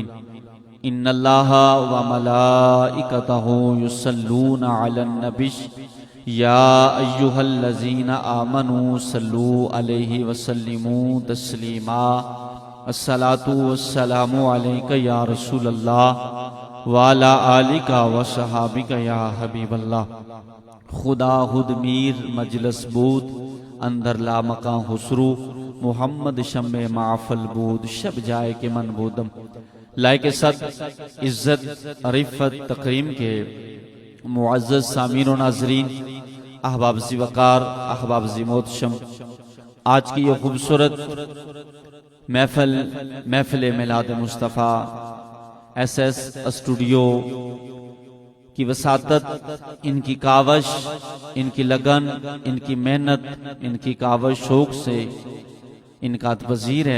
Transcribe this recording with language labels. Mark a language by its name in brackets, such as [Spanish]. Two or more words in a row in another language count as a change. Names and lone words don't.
[Arabic] إن الله وملائكته يصلون على النبي يا أيها الذين آمنوا صلوا عليه وسلموا تسليما. الصلاة والسلام عليك يا رسول الله وعلى آلك وصحابك يا حبيب الله. [Persian] خدا خود میر مجلس بود اندر لامکاں خسرو. محمد شمع معفل بود شب جائے کے من بودم. [Urdu] لائق صد عزت عرفت تقریم کے معزز سامعین و ناظرین، احباب ذی وقار، احباب ذی محتشم، آج کی یہ خوبصورت محفل میلاد مصطفیٰ ایس ایس اسٹوڈیو کی وساطت، ان کی کاوش، ان کی لگن، ان کی محنت، ان کی کاوش شوق سے ان کا پذیر ہے.